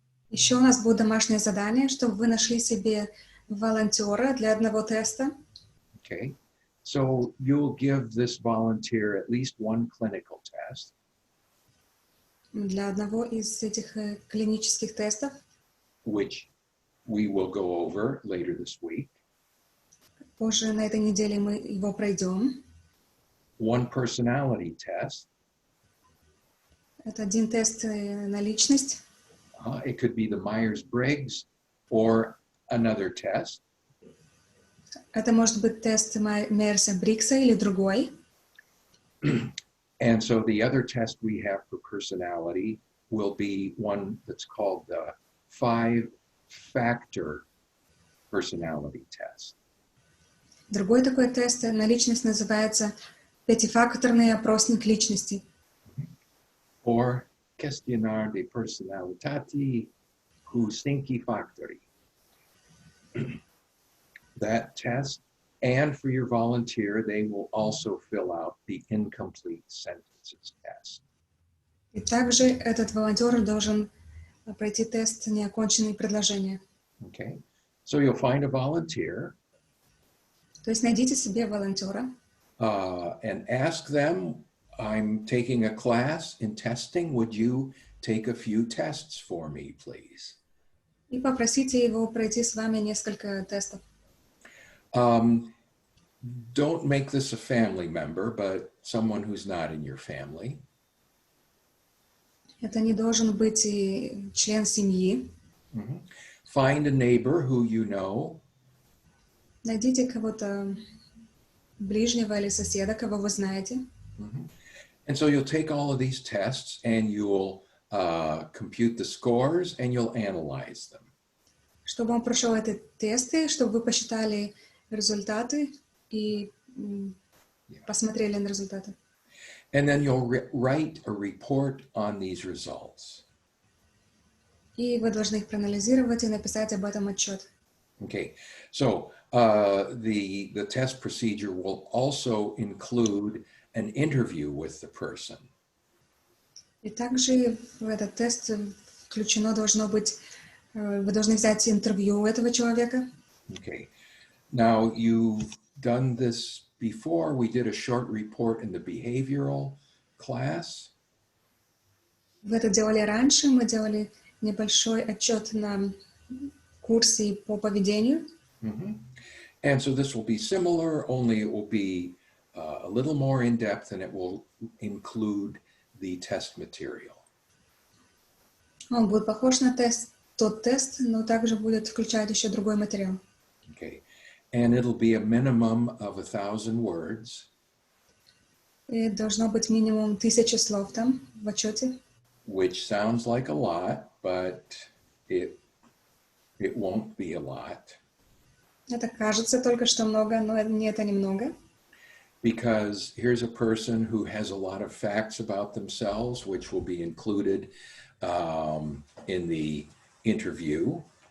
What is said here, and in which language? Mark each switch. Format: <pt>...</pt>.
<ru>Еще у нас будет домашнее задание, чтобы вы нашли себе волонтера для одного теста.</ru> <en>Okay, so you'll give this volunteer at least one clinical test.</en> <ru>Для одного из этих клинических тестов,</ru> <en>which we will go over later this week.</en> <ru>позже на этой неделе мы его пройдем.</ru> <en>One personality test.</en> <ru>Это один тест на личность.</ru> <en>It could be the Myers-Briggs or another test.</en> <ru>Это может быть тест Мейерса-Бриггса или другой.</ru> <en>And so the other test we have for personality will be one that's called the 5-factor personality test.</en> <ru>Другой такой тест на личность называется пятифакторный опросник личности.</ru> <ro>Or questionnaire de personalità cu 5 factori.</ro> <en>That test, and for your volunteer, they will also fill out the incomplete sentences test.</en> <ru>И также этот волонтер должен пройти тест неоконченные предложения.</ru> <en>Okay, so you'll find a volunteer.</en> <ru>То есть найдите себе волонтера</ru> <en>And ask them, I'm taking a class in testing. Would you take a few tests for me, please?</en> <ru>и попросите его пройти с вами несколько тестов.</ru> <en>Don't make this a family member, but someone who's not in your family.</en> <ru>Это не должен быть член семьи.</ru> <en>Find a neighbor who you know.</en> <ru>Найдите кого-то ближнего или соседа, кого вы знаете.</ru> <en>And so you'll take all of these tests and you'll compute the scores and you'll analyze them.</en> <ru>Чтобы он прошел эти тесты, чтобы вы посчитали результаты и посмотрели на результаты.</ru> <en>And then you'll write a report on these results.</en> <ru>И вы должны их проанализировать и написать об этом отчет.</ru> <en>Okay, so the test procedure will also include an interview with the person.</en> <ru>И также в этот тест включено должно быть, вы должны взять интервью у этого человека.</ru> <en>Okay, now you've done this before. We did a short report in the behavioral class.</en> <ru>Вы это делали раньше, мы делали небольшой отчет на курсе по поведению.</ru> <en>And so this will be similar, only it will be a little more in depth and it will include the test material.</en> <ru>Он будет похож на тот тест, но также будет включать еще другой материал.</ru> <en>Okay, and it'll be a minimum of 1,000 words.</en> <ru>И должно быть минимум 1000 слов там в отчете.</ru> <en>Which sounds like a lot, but it won't be a lot.</en> <ru>Это кажется только что много, но это немного.</ru> <en>Because here's a person who has a lot of facts about themselves, which will be included in the interview.</en>